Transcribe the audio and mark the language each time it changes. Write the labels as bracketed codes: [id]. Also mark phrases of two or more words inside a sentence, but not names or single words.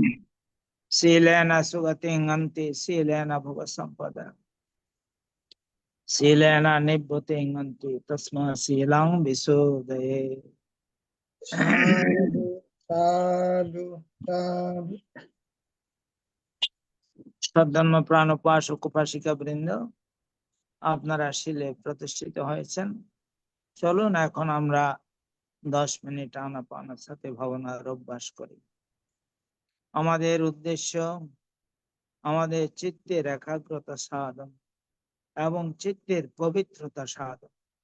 [pi] शीलेन सुगतिं गन्ति शीलेन भुव सम्पदा शीलेन निभृतिं गन्ति तस्मात् शीलं विशोधये साधु साधु साधु [bn] সদ্ধর্ম প্রাণ উপাসক উপাসিকা বৃন্দ, আপনারা শিলে প্রতিষ্ঠিত হয়েছেন। চলুন এখন আমরা 10 মিনিট আনাপানের সাথে ভাবনার অভ্যাস করি। আমাদের উদ্দেশ্য আমাদের চিত্তের একাগ্রতা সাধন এবং চিত্তের পবিত্রতা সাধন।